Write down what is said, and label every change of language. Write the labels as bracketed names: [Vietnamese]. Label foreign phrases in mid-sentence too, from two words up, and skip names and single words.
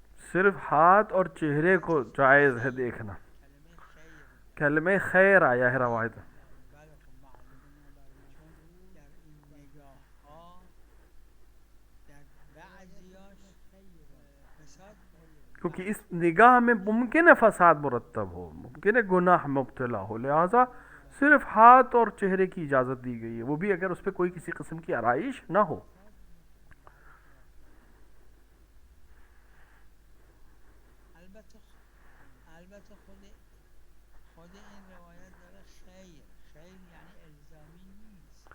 [Urdu] صرف ہاتھ اور چہرے کو جائز ہے دیکھنا. کلمہ خیر آیا ہے روایت میں. [Persian] بله خب معلومه چون در این نگاه ها در بعضیاش فساد [Urdu] کیونکہ اس نگاہ میں ممکن ہے فساد مرتب ہو، ممکن ہے گناہ مبتلا ہو، لہذا صرف ہاتھ اور چہرے کی اجازت دی گئی ہے، وہ بھی اگر اس پہ کوئی کسی قسم کی آرائش نہ ہو. [Persian] البته خود این روایت داره خیر یعنی الزامی نیست.